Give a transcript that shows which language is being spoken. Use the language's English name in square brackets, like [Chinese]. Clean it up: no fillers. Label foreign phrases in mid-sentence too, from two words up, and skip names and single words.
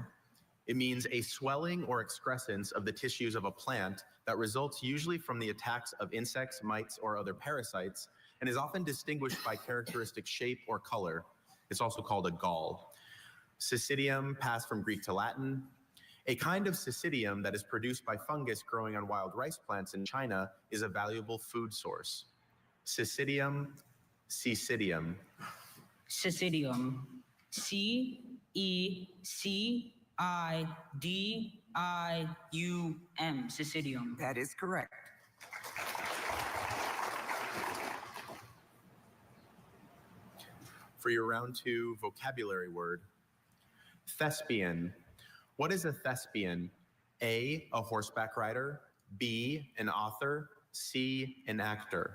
[English] It means a swelling or excrescence of the tissues of a plant that results usually from the attacks of insects, mites, or other parasites, and is often distinguished by characteristic shape or color. It's also called a gall. Cicidium passed from Greek to Latin. A kind of cicidium that is produced by fungus growing on wild rice plants in China is a valuable food source. Cicidium, cecidium. Cicidium. C-E-C-I-D-I-U-M. Cicidium. That is correct. For your round 2 vocabulary word, thespian. What is a thespian? A, horseback rider. B, an author. C, an actor.